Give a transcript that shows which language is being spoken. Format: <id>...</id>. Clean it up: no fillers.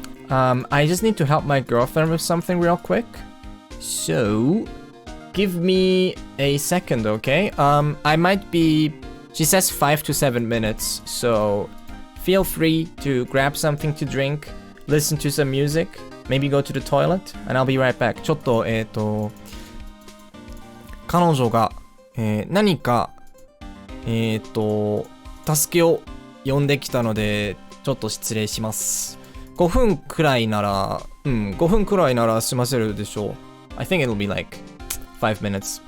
<en>I just need to help my girlfriend with something real quick. So, give me a second, okay? I might be... She says 5 to 7 minutes, so feel free to grab something to drink, listen to some music, maybe go to the toilet, and I'll be right back.</en> <ja>ちょっと、彼女が、何か、助けを呼んできたので、ちょっと失礼します。 5分くらいなら済ませるでしょう。</ja> <en>I think it'll be like 5 minutes.</en>